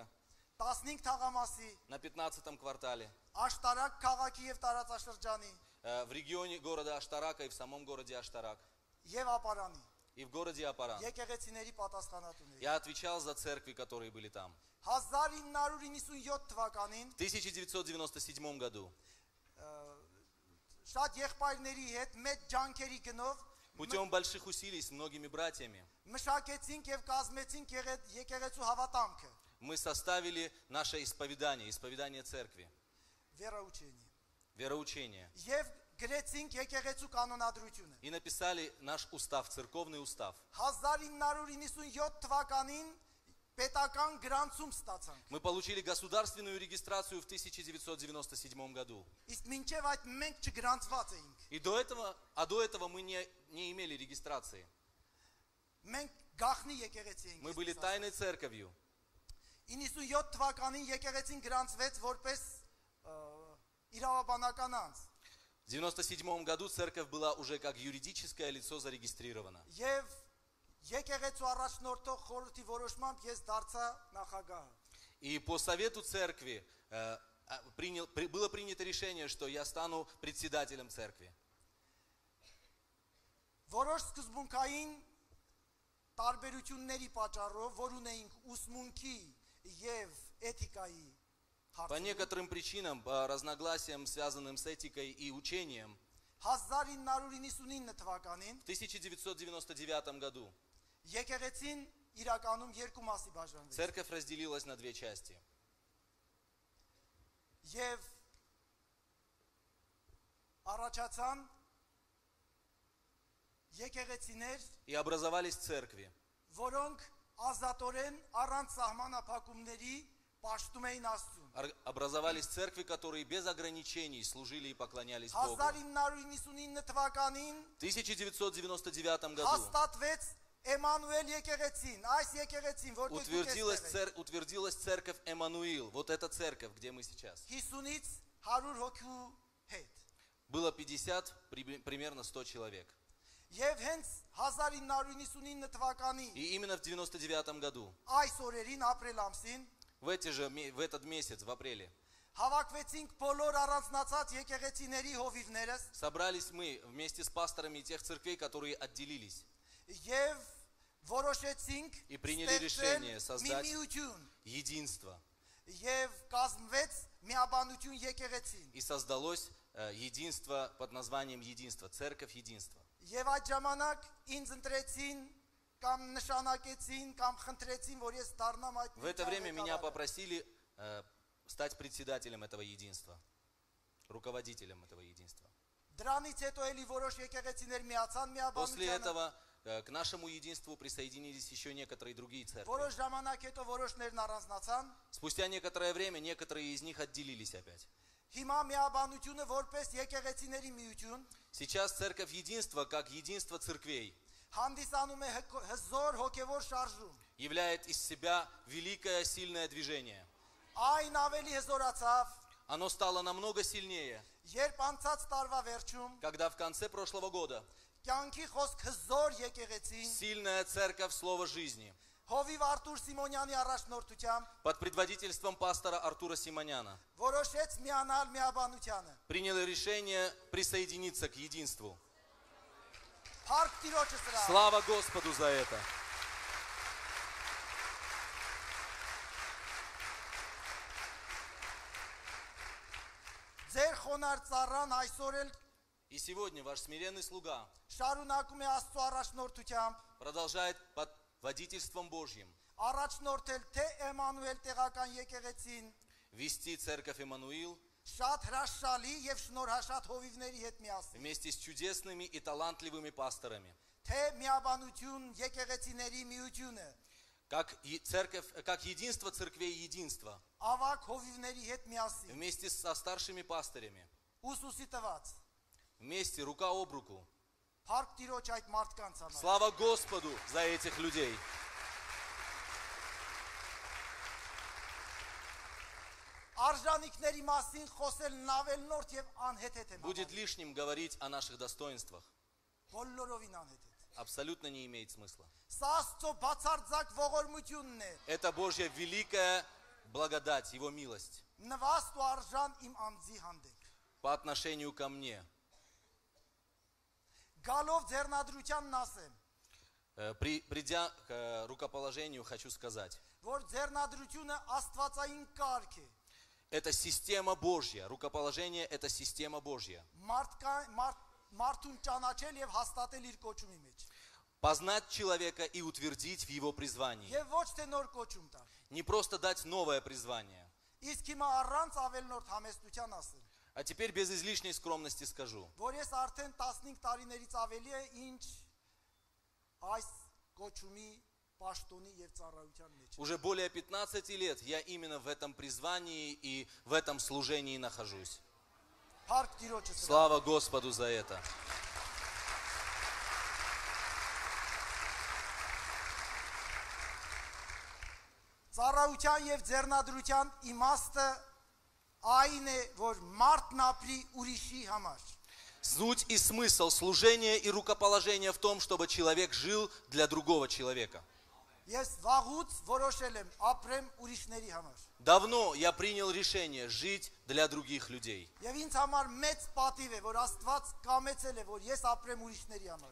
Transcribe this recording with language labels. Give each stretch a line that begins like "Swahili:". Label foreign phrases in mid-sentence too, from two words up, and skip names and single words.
Armenian: 15 թաղամասի,
Russian: на 15-м квартале.
Armenian: Աշտարակ քաղաքի եւ տարածաշրջանի
Russian: В регионе города Аштарака и в самом городе Аштарак.
Armenian: եւ ապարանի
Russian: И в городе Апаран.
Armenian: եկեղեցիների պատասխանատուների։
Russian: Я отвечал за церкви, которые были там.
Armenian: 1997 թվականին
Russian: В 1997 году
Armenian: շատ եղբայրների հետ մեծ ջանքերի գնով
Russian: путем больших усилий с многими братьями
Armenian: մշակեցինք եւ կազմեցինք եկեղեցու հավատամքը
Russian: мы составили наше исповедание церкви,
Armenian: վերաուչենի
Russian: вероучение.
Armenian: եւ գրեցինք եկեղեցու կանոնադրությունը
Russian: И написали наш устав, церковный устав.
Armenian: 1997 թվականին պետական գրանցում ստացանք
Russian: Мы получили государственную регистрацию в 1997 году.
Armenian: իսկ մինչեւ այդ մենք չգրանցված էինք
Russian: И до этого мы не имели регистрации.
Armenian: մենք գախնի եկեղեցի էինք
Russian: Мы были тайной церковью.
Armenian: 97 թվականին եկեղեցին գրանցվեց որպես իրավաբանական անձ
Russian: В 1997 году церковь была уже как юридическое лицо зарегистрирована.
Armenian: եւ եկեղեցու առաջնորդող խորհրդի որոշմամբ ես դարձա նախագահ
Russian: И по совету церкви было принято решение, что я стану председателем церкви.
Armenian: որոշ սկզբունքային տարբերությունների պատճառով որ ունեինք ուսմունքի եւ էթիկայի
Russian: По некоторым причинам, по разногласиям, связанным с этикой и учением,
Armenian: 1999 թվականին
Russian: в 1999 году
Armenian: եկեղեցին իրականում երկու մասի բաժանվեց
Russian: церковь разделилась на две части.
Armenian: եւ առաջացան եկեղեցիներ
Russian: И образовались церкви,
Armenian: որոնք ազատորեն առանց սահմանափակումների պաշտում էին Աստծուն
Russian: образовались церкви, которые без ограничений служили и поклонялись Богу.
Armenian: 1999 թվականին
Russian: В 1999 году
Armenian: հաստատվեց Էմանուել եկեղեցին, այս եկեղեցին, որտեղ
Russian: утвердилась церковь Эммануил, вот эта церковь, где мы сейчас.
Armenian: 50-ից 100 հոգու հետ
Russian: Было 50, примерно 100 человек.
Armenian: Եվ հենց 1999 թվականի
Russian: И именно в 1999 году,
Armenian: այս օրերին ապրիլ ամսին
Russian: в этот месяц, в апреле,
Armenian: հավաքվեցինք բոլոր առանձնացած եկեղեցիների հովիվներս
Russian: собрались мы вместе с пасторами тех церквей, которые отделились.
Armenian: եւ որոշեցինք
Russian: И приняли решение
Armenian: մի
Russian: создать
Armenian: միություն
Russian: единство.
Armenian: եւ կազմվեց միաբանություն եկեղեցին
Russian: И создалось единство под названием Единство, Церковь Единства.
Armenian: եւ այդ ժամանակ ինձ ընտրեցին կամ նշանակեցին կամ խնդրեցին որ ես դառնամ այդ
Russian: В это время меня попросили стать председателем этого единства, руководителем этого единства.
Armenian: դրանից հետո էլի որոշ եկեղեցիներ միացան
Russian: После
Armenian: միաբանությանը
Russian: этого к нашему единству присоединились еще некоторые другие церкви.
Armenian: որոշ ժամանակ հետո որոշներն առանձնացան
Russian: Спустя некоторое время некоторые из них отделились опять.
Armenian: հիմա միաբանությունը որպես եկեղեցիների միություն
Russian: Сейчас Церковь Единства, как единство церквей,
Armenian: հանդիսանում է հզոր հոգևոր շարժում
Russian: являет из себя великое сильное движение.
Armenian: այն ավելի հզորացավ
Russian: Оно стало намного сильнее,
Armenian: երբ անցած տարվա վերջում
Russian: когда в конце прошлого года
Armenian: կյանքի խոսք հզոր եկեղեցին
Russian: сильная церковь Слова Жизни
Armenian: Հովիվ Արտուր Սիմոնյանի առաջնորդությամբ
Russian: под предводительством пастора Артура Симоняна
Armenian: որոշեց միանալ միաբանությանը
Russian: приняла решение присоединиться к единству.
Armenian: Փառք Տիրոջը սրա
Russian: Слава Господу за это!
Armenian: Ձեր խոնարհ ծառան այսօր էլ
Russian: И сегодня ваш смиренный слуга
Armenian: շարունակում է Աստծո առաջնորդությամբ
Russian: продолжает под водительством Божьим
Armenian: առաջնորդել թե Էմանուել տեղական եկեղեցին
Russian: вести церковь Эммануил
Armenian: շատ հրաշալի եւ շնորհաշատ հովիվների հետ միասին
Russian: вместе с чудесными и талантливыми пасторами,
Armenian: թե միաբանություն եկեղեցիների միությունը
Russian: как единство церквей единство,
Armenian: ավակ հովիվների հետ միասին,
Russian: вместе со старшими пастырями,
Armenian: ուսուսի տված,
Russian: вместе, рука об руку.
Armenian: Փառք Տիրոջ այդ մարդկանց համար։
Russian: Слава Господу за этих людей.
Armenian: Արժանինքների մասին խոսելն ավելնորդ եւ անհեթեթ է։
Russian: Будет лишним говорить о наших достоинствах.
Armenian: Բոլորովին անհեթեթ։
Russian: Абсолютно не имеет смысла.
Armenian: Սա Աստծո բացարձակ ողորմությունն է։
Russian: Это Божья великая благодать, Его милость
Armenian: Նվաստ ու արժան իմ անձի հանդեպ։
Russian: по отношению ко мне.
Armenian: Գալով ձեռնադրությանն ասեմ,
Russian: Придя к рукоположению, хочу сказать,
Armenian: որ ձեռնադրությունը աստվածային կարգ է։
Russian: это система Божья. Рукоположение – это система Божья.
Armenian: Մարդուն ճանաչել եւ հաստատել իր կոչումի մեջ։
Russian: Познать человека и утвердить в его призвании.
Armenian: Եվ ոչ թե նոր կոչում տալ։
Russian: Не просто дать новое призвание.
Armenian: Իսկ հիմա առանց ավելնորդ համեստության ասեմ,
Russian: А теперь без излишней скромности скажу,
Armenian: որ ես արդեն 15 տարիներից ավելի է ինչ այս կոչումի պաշտոնի եւ ծառայության մեջ։
Russian: уже более 15 лет я именно в этом призвании и в этом служении нахожусь.
Armenian: Փառք Տիրոջը։
Russian: Слава Господу за это.
Armenian: Ծառայության եւ ձեռնադրության իմաստը այն է, որ մարդն ապրի ուրիշի համար։
Russian: Суть и смысл служения и рукоположения в том, чтобы человек жил для другого человека.
Armenian: Ես վաղուց որոշել եմ ապրեմ ուրիշների համար։
Russian: Давно я принял решение жить для других людей.
Armenian: Եվ ինձ համար մեծ պատիվ է, որ Աստված կամեցել է, որ ես ապրեմ ուրիշների համար։